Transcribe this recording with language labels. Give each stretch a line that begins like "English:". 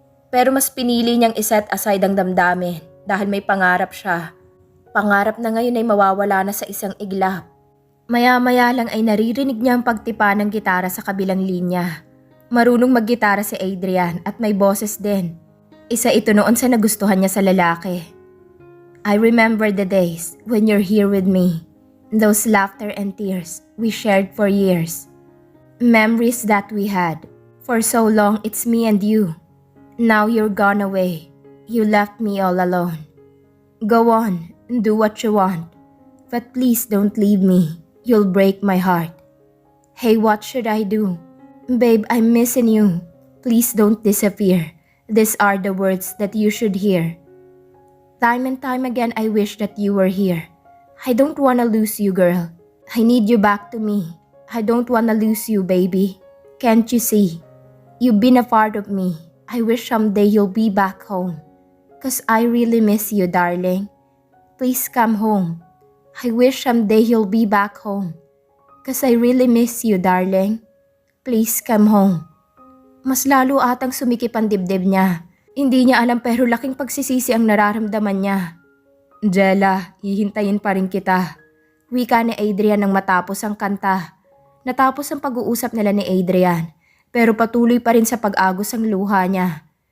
Filipino: Pero mas pinili niyang iset aside ang damdamin dahil may pangarap siya. Pangarap na ngayon ay mawawala na sa isang iglap. Maya-maya lang ay naririnig niya ang pagtipa ng gitara sa kabilang linya. Marunong maggitara si Adrian at may boses din. Isa ito noon sa nagustuhan niya sa lalaki.
English: I remember the days when you're here with me. Those laughter and tears we shared for years. Memories that we had. For so long it's me and you. Now you're gone away. You left me all alone. Go on, do what you want. But please don't leave me. You'll break my heart. Hey, what should I do? Babe, I'm missing you. Please don't disappear. These are the words that you should hear. Time and time again, I wish that you were here. I don't wanna lose you, girl. I need you back to me. I don't wanna lose you, baby. Can't you see? You've been a part of me. I wish someday you'll be back home. 'Cause I really miss you, darling. Please come home. I wish someday you'll be back home. 'Cause I really miss you, darling. Please come home.
Filipino: Mas lalo atang sumikip ang dibdib niya. Hindi niya alam pero laking pagsisisi ang nararamdaman niya. Jella, hihintayin pa rin kita. Wika ni Adrian nang matapos ang kanta. Natapos ang pag-uusap nila ni Adrian, pero patuloy pa rin sa pag-agos ang luha niya.